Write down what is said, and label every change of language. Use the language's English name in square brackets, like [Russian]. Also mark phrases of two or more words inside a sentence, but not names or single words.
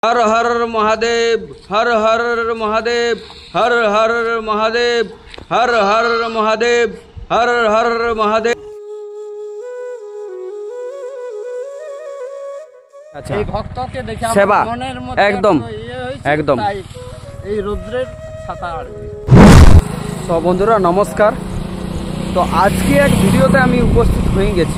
[Hindi] हर हर महादेव हर हर महादेव हर हर महादेव हर हर महादेव हर हर महादेव। [Bangla] এই ভক্তকে দেখে সেবা আমার মনের মধ্যে একদম একদম এই রুদ্রের ছাতা আড়বে। তো বন্ধুরা নমস্কার। তো আজকে এক ভিডিওতে আমি উপস্থিত হয়ে গেছি।